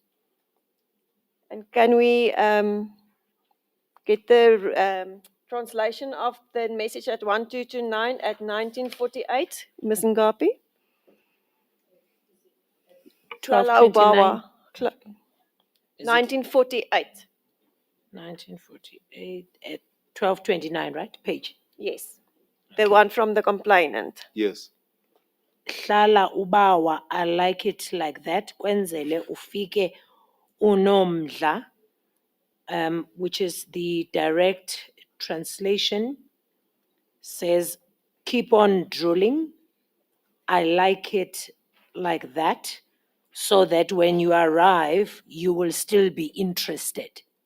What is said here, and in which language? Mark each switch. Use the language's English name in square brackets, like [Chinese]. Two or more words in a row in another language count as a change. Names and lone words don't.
[English] And can we get the translation of the message at 1229 at 1948, Ms. [Xhosa] Ngapi? [English] 1229. 1948. 1948 at 1229, right? Page. Yes. The one from the complainant. Yes. [Xhosa] Hlala ubawa, [English] I like it like that. [Xhosa] Kwenzele ufike unomdla, [English] which is the direct translation, says, keep on drooling. I like it like that, so that when you arrive, you will still be interested.